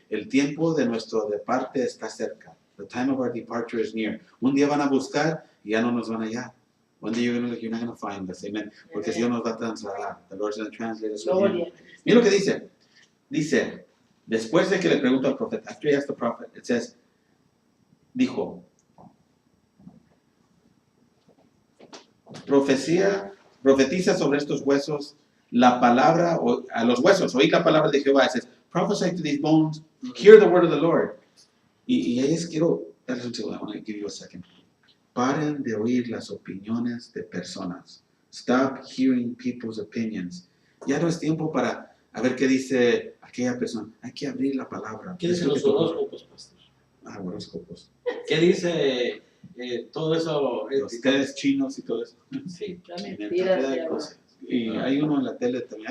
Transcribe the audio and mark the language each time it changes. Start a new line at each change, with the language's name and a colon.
Spanish: El tiempo de nuestro departe está cerca.
English: The time of our departure is near.
Spanish: Un día van a buscar y ya no nos van a hallar.
English: One day you're not going to find us. Amen.
Spanish: Porque el Señor nos va a trasladar.
English: The Lord's going to translate us.
Spanish: Gloria. Mira lo que dice. Dice, después de que le pregunta al profeta,
English: after he asked the prophet, it says,
Spanish: dijo, profetiza sobre estos huesos la palabra, a los huesos, oí la palabra de Jehová.
English: It says, prophesy to these bones, hear the word of the Lord.
Spanish: Y ahí es, quiero darles un segundo,
English: I want to give you a second.
Spanish: Paren de oír las opiniones de personas.
English: Stop hearing people's opinions.
Spanish: Ya no es tiempo para a ver qué dice aquella persona. Hay que abrir la palabra. ¿Qué dicen los horóscopos, pastor? Ah, horóscopos. ¿Qué dice todo eso? Los tés chinos y todo eso. Sí, La Cantidad mentira de se habla. cosas. Y hay uno en la tele también.